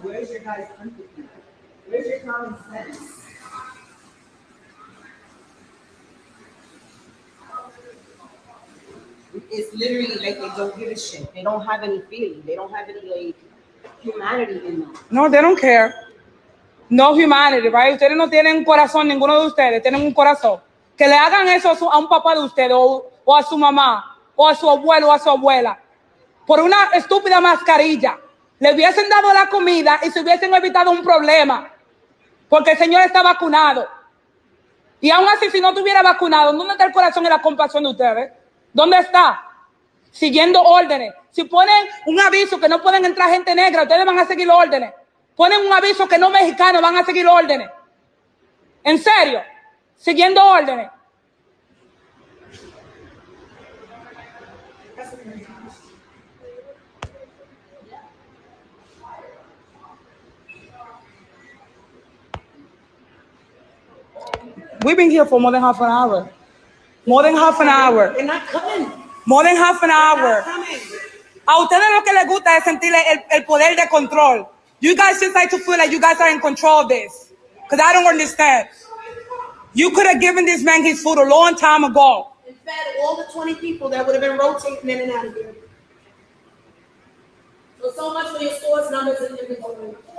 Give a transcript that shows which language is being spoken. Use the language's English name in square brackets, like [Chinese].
[English] Where's your guys' empathy? Where's your common sense? It's literally like they don't give a shit. They don't have any feeling. They don't have any like humanity in them. No, they don't care. No humanity, right? [Spanish] Ustedes no tienen un corazón, ninguno de ustedes tienen un corazón. Que le hagan eso a un papá de ustedes o a su mamá o a su abuelo o a su abuela. por una estúpida mascarilla. Le hubiesen dado la comida y se hubiesen evitado un problema, porque el señor está vacunado. Y aún así, si no estuviera vacunado, ¿dónde está el corazón y la compasión de ustedes? ¿Dónde está? Siguiendo órdenes. Si ponen un aviso que no pueden entrar gente negra, ustedes van a seguir órdenes. Ponen un aviso que no mexicanos van a seguir órdenes. En serio, siguiendo órdenes. [English] We've been here for more than half an hour. More than half an hour. They're not coming. More than half an They're hour. not coming. [Spanish] A ustedes lo que les gusta es sentir el poder de control. [English] You guys just like to feel like you guys are in control of this. Because I don't understand. You could have given this man his food a long time ago. And fed all the 20 people that would have been rotating in and out of here. So much for your store's numbers and inventory.